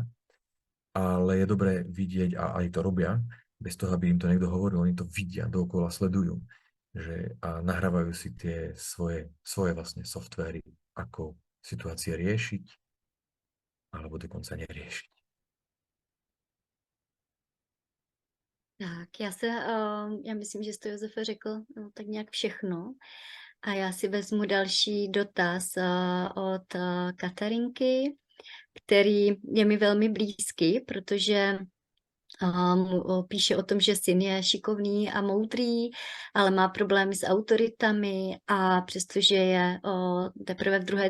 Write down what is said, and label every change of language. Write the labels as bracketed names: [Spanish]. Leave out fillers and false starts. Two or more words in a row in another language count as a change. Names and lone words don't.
[Slovak] Ale je dobré vidieť, a aj to robia, bez toho, aby im to niekto hovoril, oni to vidia, dookola sledujú, že a nahrávajú si tie svoje vlastne softvéry, ako situácie riešiť, alebo dokonca neriešiť. [Czech] Tak, já myslím, že jste, Josefe, řekl tak nějak všechno. A já si vezmu další dotaz od Katarinky, který je mi velmi blízký, protože píše o tom, že syn je šikovný a moudrý, ale má problémy s autoritami a přestože je teprve v 2.